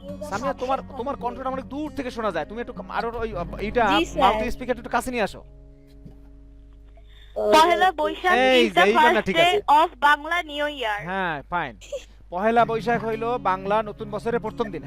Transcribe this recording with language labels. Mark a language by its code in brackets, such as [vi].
[bn] সামিয়া তোমার কণ্ঠটা অনেক দূর থেকে শোনা যায়, তুমি একটু আরো ওই এইটা মাউথ স্পিকারটা একটু কাছে নিয়ে আসো। [en] Pohela Boishakh is the first day of Bangla New Year. [bn] হ্যাঁ ফাইন। পহেলা বৈশাখ হইলো বাংলা নতুন বছরের প্রথম দিন।